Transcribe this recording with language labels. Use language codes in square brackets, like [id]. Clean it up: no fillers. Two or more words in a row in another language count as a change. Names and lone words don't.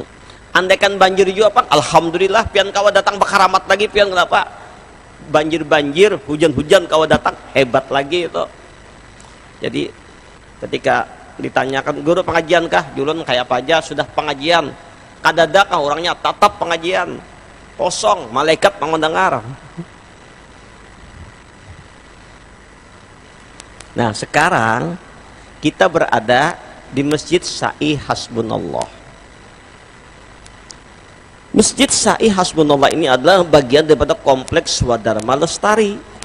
[bjn] Andaikan banjir juga pak, alhamdulillah pian kawa datang bakaramat lagi pian. [id] Kenapa? [bjn] Banjir-banjir, hujan-hujan kawa datang hebat lagi itu. [id] Jadi ketika ditanyakan guru pengajian kah? [bjn] Julun kayak apa aja sudah pengajian. Kadada kah orangnya tatap pengajian. [id] Kosong, malaikat mendengar. Nah sekarang kita berada di Masjid Sa'i Hasbunallah. Masjid Sa'i Hasbunallah ini adalah bagian daripada kompleks Swadharma Lestari.